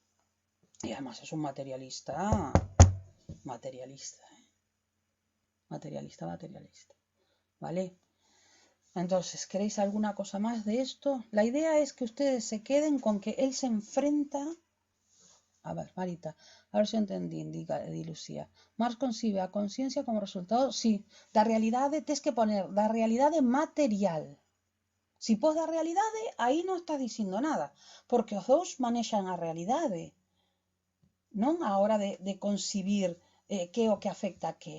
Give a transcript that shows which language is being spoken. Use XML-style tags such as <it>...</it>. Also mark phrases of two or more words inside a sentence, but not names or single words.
<es>Y además es un materialista, materialista, materialista, ¿vale? Entonces, ¿queréis alguna cosa más de esto? La idea es que ustedes se queden con que él se enfrenta. A ver, Marita, a ver si entendí, di Lucía.</es> <gl>Marx concibe a conciencia como resultado, sí, da realidade, tens que poner, da realidade material. Si pos da realidade, aí non estás dicindo nada, porque os dous manexan a realidade, non a hora de concibir que o que afecta a que.</gl>